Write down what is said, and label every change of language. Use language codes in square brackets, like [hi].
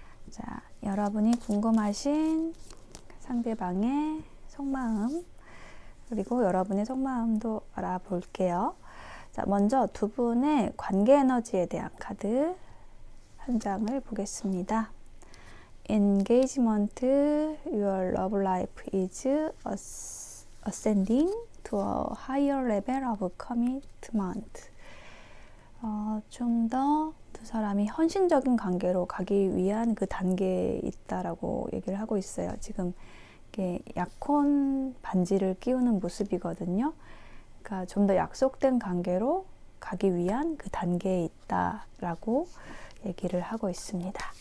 [ko] 자, 여러분이 궁금하신 상대방의 속마음, 그리고 여러분의 속마음도 알아볼게요. 자, 먼저 두 분의 관계 에너지에 대한 카드 한 장을 보겠습니다. [en] Engagement, your love life is ascending to a higher level of commitment. [ko] 좀 더 두 사람이 헌신적인 관계로 가기 위한 그 단계에 있다라고 얘기를 하고 있어요. 지금 이게 약혼 반지를 끼우는 모습이거든요. 그러니까 좀 더 약속된 관계로 가기 위한 그 단계에 있다라고 얘기를 하고 있습니다.